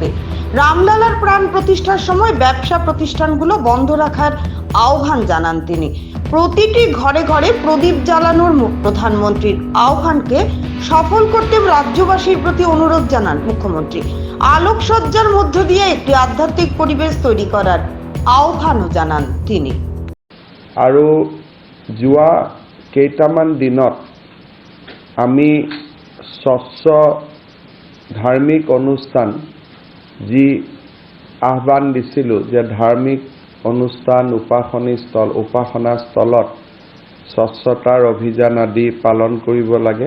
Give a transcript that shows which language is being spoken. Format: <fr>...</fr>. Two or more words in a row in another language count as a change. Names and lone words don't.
<bn>রামলালার প্রাণ প্রতিষ্ঠার সময় ব্যবসা প্রতিষ্ঠানগুলো বন্ধ রাখার আহ্বান জানান তিনি। প্রতিটি ঘরে ঘরে প্রদীপ জ্বালানোর প্রধানমন্ত্রীর আহ্বানকে সফল করতে রাজ্যবাসীর প্রতি অনুরোধ জানান মুখ্যমন্ত্রী। আলোকসজ্জার মধ্য দিয়ে একটি আধ্যাত্মিক পরিবেশ তৈরি করার আহ্বানও জানান তিনি।</bn> <as>আৰু যোৱা কেইটামান দিনত আমি স্বচ্ছ ধাৰ্মিক অনুষ্ঠান যি আহ্বান দিছিলোঁ যে ধাৰ্মিক অনুষ্ঠান উপাসনা স্থলত স্বচ্ছতাৰ অভিযান আদি পালন কৰিব লাগে।</as>